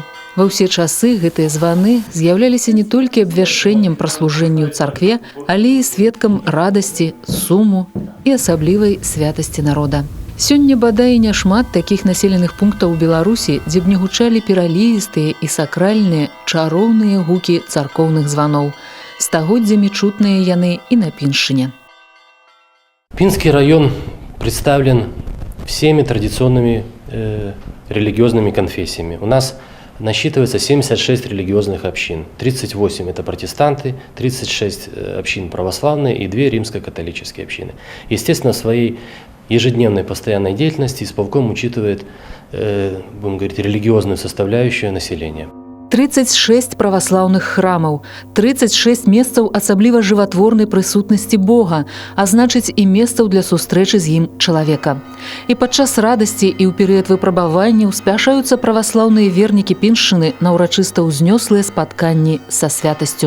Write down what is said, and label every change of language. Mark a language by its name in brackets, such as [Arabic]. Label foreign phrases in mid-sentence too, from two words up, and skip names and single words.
[Belarusian] Ва ўсе часы гэтыя званы з'яўляліся не толькі абвяшчэннем пра служэнне ў царкве, але і сведкам радасці, суму і асаблівай святасці народа. Сёння бадай няшмат такіх населеных пунктаў у Беларусі, дзе б не гучалі пералівістыя і сакральныя чароўныя гукі царкоўных званоў. Стагоддзямі чутныя яны і на Піншчыне. [Russian] Пинский район представлен всеми традиционными религиозными конфессиями. У нас насчитывается 76 религиозных общин. 38 – это протестанты, 36 общин православные и 2 римско-католические общины. Естественно, в своей ежедневной постоянной деятельности исполком учитывает, будем говорить, религиозную составляющую населения. [Belarusian] 36 праваслаўных храмаў, 36 месцаў асабліва жыватворнай прысутнасці Бога, а значыць і месцаў для сустрэчы з ім чалавека. І падчас радасці і ў перыяд выпрабаванняў спяшаюцца праваслаўныя вернікі Піншчыны на ўрачыста ўзнёслыя спатканні са святасцю.